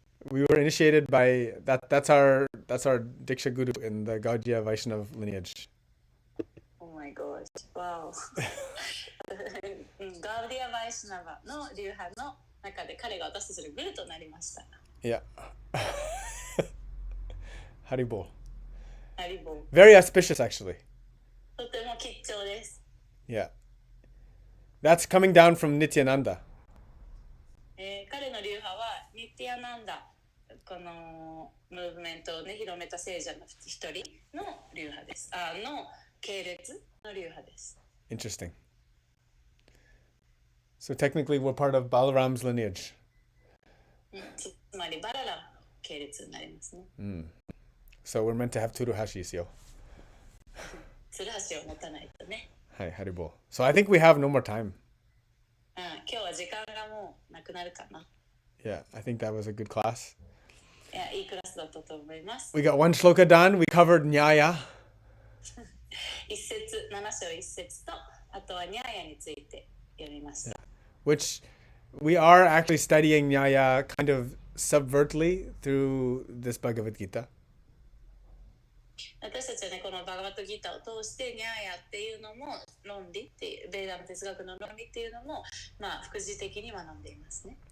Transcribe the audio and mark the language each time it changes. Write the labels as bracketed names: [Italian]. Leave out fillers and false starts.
[English] We were initiated by that's our Diksha Guru in the Gaudiya Vaishnav lineage. Oh my gosh. Wow. [Japanese] ガウディア・バイシナバの流派の中で彼が私たちのグルとなりました。 [English] Yeah. Haribo. Haribo. Very auspicious, actually. [Japanese] とても吉祥です。 [English] Yeah. That's coming down from Nityananda. [Japanese] 彼の流派はニティアナンダ、このムーブメントをね広めた聖者の一人の流派です。の系列の流派です。 [English] Interesting. So technically we're part of Balaram's lineage. [Japanese] つまりバララムの系列になりますね。 [English] So we're meant to have Tsuruhashis, yo. [Japanese] つるはしを持たないとね。はい、Haribo. [English] So I think we have no more time. [Japanese] 今日は時間がもうなくなるかな。 [English] Yeah, I think that was a good class. [Japanese] いいクラスだったと思います。 [English] We got one shloka done. We covered Nyaya. [Japanese] 7章一節と、あとはニャーヤについて読みました。 [English] Which we are actually studying Nyaya kind of subvertly through this Bhagavad Gita. [Japanese] 私たちはね、このバガバッドギーターを通してニャーヤっていうのも論理っていう、ベーダの哲学の論理っていうのも、副次的に学んでいますね。